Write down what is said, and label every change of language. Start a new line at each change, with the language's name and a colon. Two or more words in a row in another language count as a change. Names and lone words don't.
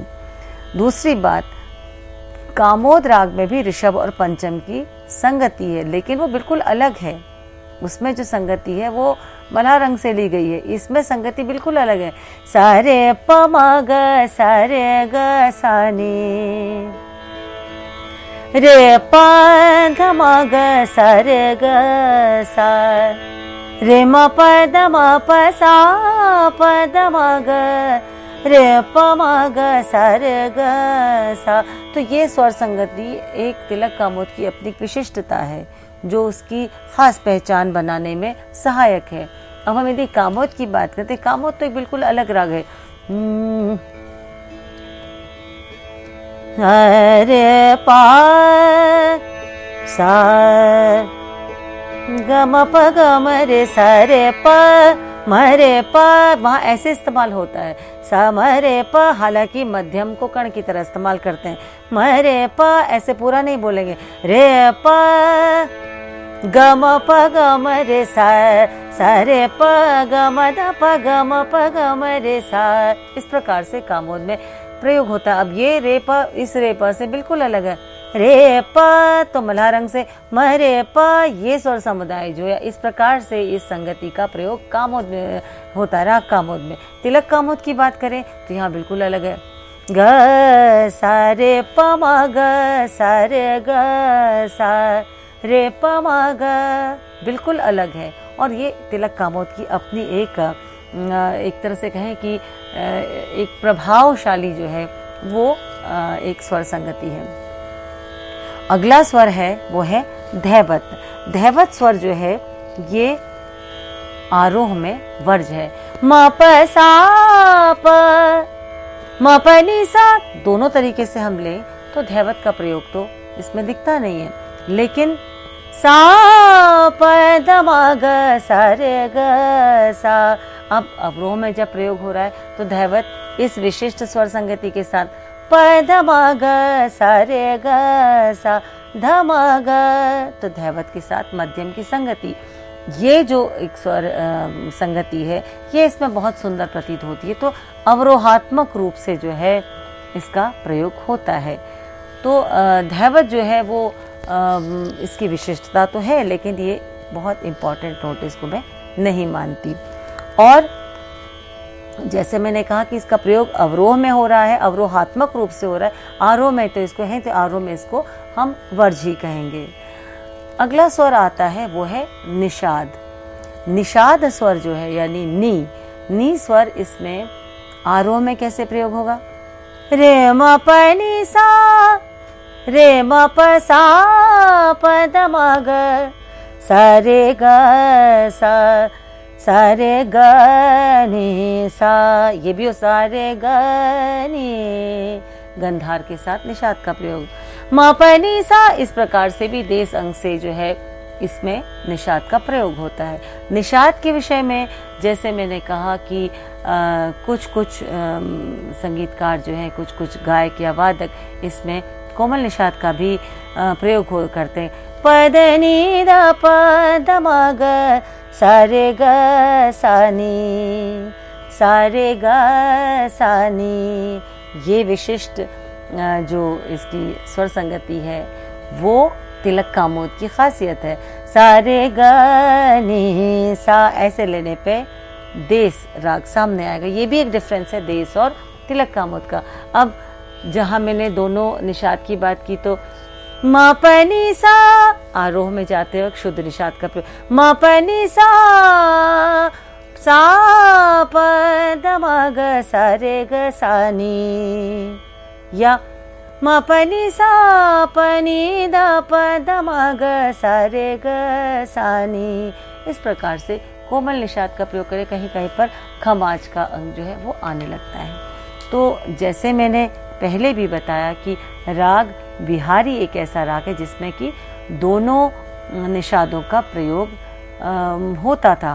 Hindi: दूसरी बात, कामोद राग में भी ऋषभ और पंचम की संगति है, लेकिन वो बिल्कुल अलग है। उसमें जो संगति है वो मल्हार रंग से ली गई है, इसमें संगति बिल्कुल अलग है। सा रे प म ग सा रे ग सा नि, रे प ध म ग सा रे ग सा, रे म प ध म प सा प ध म ग, रे प म ग सा रे ग सा। तो ये स्वर संगति एक तिलक कामोद की अपनी विशिष्टता है जो उसकी खास पहचान बनाने में सहायक है। अब हम यदि कामोद की बात करते हैं, कामोद तो एक बिल्कुल अलग राग है। रे पा सा ग म प ग म रे सा रे प म रे प, वहाँ ऐसे इस्तेमाल होता है सा म रे प, हालांकि मध्यम को कण की तरह इस्तेमाल करते हैं। म रे प ऐसे पूरा नहीं बोलेंगे, रे प ग म प ग म रे सा, सा रे प ग म ध प ग म प ग म रे सा, इस प्रकार से कामोद में प्रयोग होता है। अब ये रे प इस रे प से बिल्कुल अलग है। रे प तो मल्हार रंग से म रे प, ये स्वर समुदाय जो है इस प्रकार से इस संगति का प्रयोग कामोद में होता है, राग कामोद में। तिलक कामोद की बात करें तो यहाँ बिल्कुल अलग है। ग सा रे प म ग सा रे ग सा, रे प म ग बिल्कुल अलग है। और ये तिलक कामोद की अपनी एक तरह से कहें कि एक प्रभावशाली जो है वो एक स्वर संगति है। अगला स्वर है वो है धैवत। धैवत स्वर जो है ये आरोह में वर्ज है। म प सा प, म प नि सा, दोनों तरीके से हम लें तो धैवत का प्रयोग तो इसमें दिखता नहीं है, लेकिन सा प ध म ग सा रे ग सा, अब अवरोह में जब प्रयोग हो रहा है तो धैवत इस विशिष्ट स्वर संगति के साथ प ध म ग सा रे ग सा, ध म ग, तो धैवत के साथ मध्यम की संगति, ये जो एक स्वर संगति है ये इसमें बहुत सुंदर प्रतीत होती है। तो अवरोहात्मक रूप से जो है इसका प्रयोग होता है। तो धैवत जो है वो इसकी विशिष्टता तो है, लेकिन ये बहुत
English: important note
Hindi: इसको मैं नहीं मानती। और जैसे मैंने कहा कि इसका प्रयोग अवरोह में हो रहा है, अवरोहात्मक रूप से हो रहा है, आरोह में तो इसको है, तो आरोह में इसको हम वर्ज्य कहेंगे। अगला स्वर आता है वो है निषाद। निषाद स्वर जो है यानी नी स्वर, इसमें आरोह में कैसे प्रयोग होगा? रे म प नि सा, रे म प सा प द म ग सा रे ग सा, सा रे ग नि सा, ये भी हो सा रे ग नि, गंधार के साथ निषाद का प्रयोग। म प नि सा, इस प्रकार से भी देश अंग से जो है इसमें निषाद का प्रयोग होता है। निषाद के विषय में जैसे मैंने कहा कि कुछ संगीतकार जो हैं, कुछ गायक या वादक इसमें कोमल निषाद का भी प्रयोग करते हैं। पद नि द प द म ग सा रे ग सा नी, सा रे ग सा नी, ये विशिष्ट जो इसकी स्वर संगति है वो तिलक कामोद की खासियत है। सा रे ग नि सा, ऐसे लेने पे देश राग सामने आएगा। ये भी एक डिफरेंस है देश और तिलक कामोद का। अब जहां मैंने दोनों निषाद की बात की तो म प नि सा, आरोह में जाते वक्त शुद्ध निषाद का प्रयोग। म प नि सा, सा प द म ग सा रे ग सा नी, या म प नि सा प नि द प द म ग सा रे ग सा नी। इस प्रकार से कोमल निषाद का प्रयोग करें, कहीं कहीं पर खमाज का अंग जो है वो आने लगता है। तो जैसे मैंने पहले भी बताया कि राग बिहारी एक ऐसा राग है जिसमें कि दोनों निषादों का प्रयोग होता था।